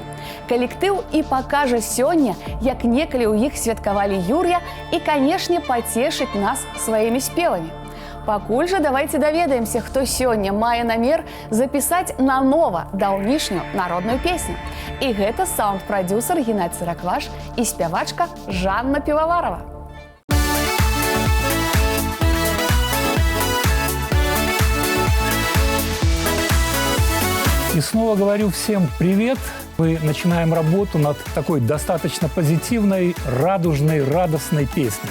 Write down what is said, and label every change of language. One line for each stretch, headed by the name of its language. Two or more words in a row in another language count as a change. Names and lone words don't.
Belarusian: Калектыў і пакажа сёння, як некалі ў іх святкавалі Юр'я і, канешне, пацешыць нас сваімі спевамі. Пакуль жа давайце даведаемся, хто сёння мае намер запісаць нанова даўнішнюю народную песню. І гэта саунд-прадзюсар Геннадзь Цыракваш і спявачка Жанна Пивоварова.
Russian: И снова говорю всем привет. Мы начинаем работу над такой достаточно позитивной, радужной, радостной песней.